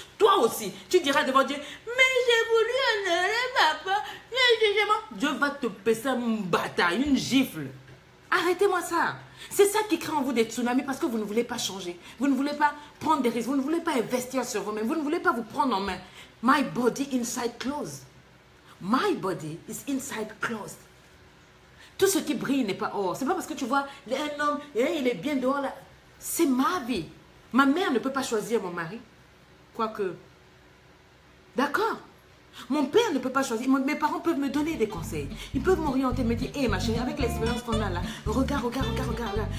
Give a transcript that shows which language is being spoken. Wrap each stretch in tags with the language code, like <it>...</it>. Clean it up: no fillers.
<fr>Toi aussi, tu diras devant Dieu, mais j'ai voulu honorer papa. Dieu va te passer une bataille, une gifle. Arrêtez-moi ça. C'est ça qui crée en vous des tsunamis parce que vous ne voulez pas changer. Vous ne voulez pas prendre des risques. Vous ne voulez pas investir sur vous-même. Vous ne voulez pas vous prendre en main.</fr> <en>My body inside closed. My body is inside closed.</en> <fr>Tout ce qui brille n'est pas or. C'est pas parce que tu vois un homme, il est bien dehors là. C'est ma vie. Ma mère ne peut pas choisir mon mari. Quoique. D'accord? Mon père ne peut pas choisir. Mes parents peuvent me donner des conseils. Ils peuvent m'orienter, me dire, hé ma chérie, avec l'expérience qu'on a là, regarde là.</fr>